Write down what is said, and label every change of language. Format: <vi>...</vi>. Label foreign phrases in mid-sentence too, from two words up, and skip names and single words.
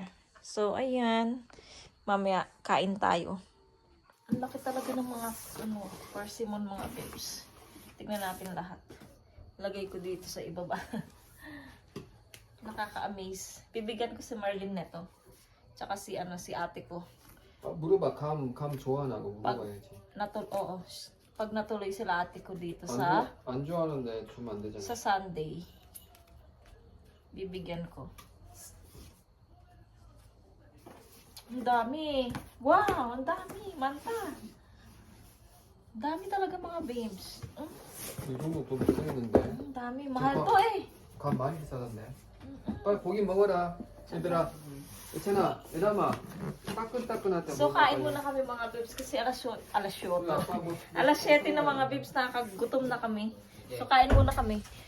<tl>So ayan, mamaya kain tayo. Ang laki talaga ng mga persimmon mga babes. Tignan natin lahat. Lagay ko dito sa ibaba. Nakaka-amaze. Bibigyan ko si Marlene neto. Tsaka si ate ko.</tl> <ko>물어봐. 감 좋아하나? 그거 물어봐야지.</ko> <tl>Oo. Pag natuloy sila ate ko dito sa</tl> <ko>안 좋아하는데 주면 안 되잖아.</ko> <tl>sa Sunday. Bibigyan ko. Ang dami. Wow, ang dami. Manta. Ang dami talaga mga babes.</tl> <ko>이 정도 돈 비싸겠는데?</ko> <tl>Ang dami. Mahal to eh.</tl> <ko>감 많이 비싸던데? 빨리 고기 먹어라. 얘들아. 괜찮아. 얘들아. 따끈따끈할 때</ko> <tl>So,</tl> <ko>먹어,</ko> <tl>kain</tl> <ko>빨리.</ko> <tl>muna kami mga babes kasi alas 7</tl> <ko>우리 아빠 뭐</ko> <tl>Alas 7 na mga babes, nakakagutom na kami. So, kain muna kami.</tl>